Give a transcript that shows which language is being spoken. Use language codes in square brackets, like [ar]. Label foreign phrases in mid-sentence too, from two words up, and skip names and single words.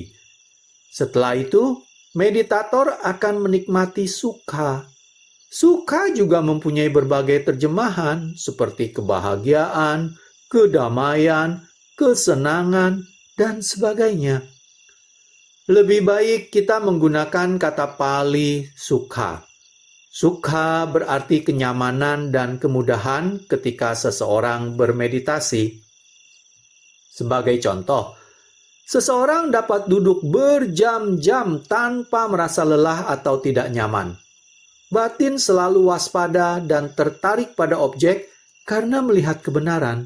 [id] Setelah itu, meditator akan menikmati sukha. Sukha juga mempunyai berbagai terjemahan seperti kebahagiaan, kedamaian, kesenangan, dan sebagainya. Lebih baik kita menggunakan kata Pali sukha. Sukha berarti kenyamanan dan kemudahan ketika seseorang bermeditasi. Sebagai contoh, seseorang dapat duduk berjam-jam tanpa merasa lelah atau tidak nyaman. Batin selalu waspada dan tertarik pada objek karena melihat kebenaran.